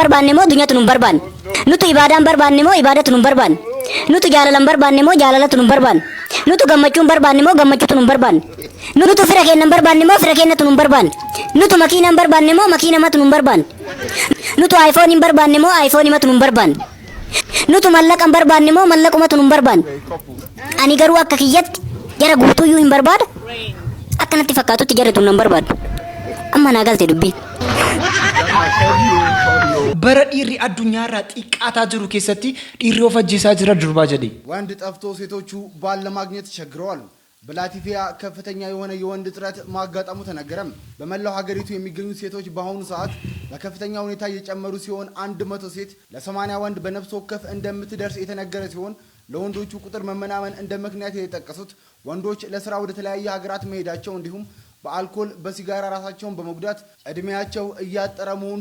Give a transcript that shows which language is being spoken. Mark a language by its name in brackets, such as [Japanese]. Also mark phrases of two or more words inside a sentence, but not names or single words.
[Oromo] barbaanne moo dunyatu nun barbaanne nutu ibaadaan barbaanne moo ibaadatu nun barbaanne nutu jaalalan barbaanne moo jaalalatu nun barbaanne nutu gammachuun barbaanne moo gammachuutu nun barbaanne nutu fira keennan barbaanne moo fira keennatu nun barbaanne nutu makiinaan barbaanne moo makiinamatu nun barbaanne nutu iPhone hin barbaanne moo iPhone matu nun barbaanne nutu mallaqan barbaanne moo mallaqumatu nun barbaanne ani garuu akka kiyyatti jara guutuyyuu hin barbaada akkanatti fakkaatutti jaratu nan barbaadu amma naa galte dubbii bara dhiirri addunyaarraa xiqqaataa jiru keessatti dhiirri of ajjeesaa jira durbaa jedhe [Amharic] ወንድ ጠፍቶ ሴቶቹ ባል ለማግኘት ተቸግረዋል በላቲቪያ ከፍተኛ የሆነ የወንድ ጥረት ማጋጠሙ ተነገረም በመላው ሀገሪቱ የሚገኙ ሴቶች በአሁኑ ሰዓት በከፍተኛ ሁኔታ እየጨመሩ ሲሆን 100 ሴት ለ80 ወንድ በነፍስ ወከፍ እንደምትደርስ የተነገረ ሲሆን ለወንዶቹ ቁጥር መመናመን እንደ ምክንያት የተጠቀሱት ወንዶች ለስራ ወደ ተለያየ ሀገራት መሄዳቸው እንዲሁም በአልኮል በሲጋራ ራሳቸውን በመጉዳት እድሜያቸው እያጠረ መሆኑ